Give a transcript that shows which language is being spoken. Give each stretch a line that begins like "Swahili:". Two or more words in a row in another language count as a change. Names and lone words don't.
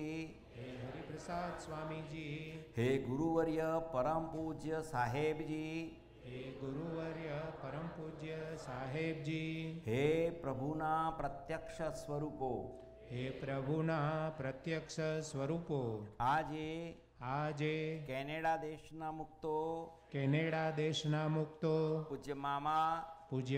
Gujarati: હે હરિપ્રસાદ સ્વામી જી, હે ગુરુવર્ય પરમ પૂજ્ય સાહેબ જી, હે ગુરુવર્ય પરમ પૂજ્ય સાહેબ જી, હે પ્રભુના પ્રત્યક્ષ સ્વરૂપો, હે પ્રભુના પ્રત્યક્ષ સ્વરૂપો, આજે કેનેડા દેશના મુક્તો કેનેડા દેશના મુક્તો પૂજ્ય મામા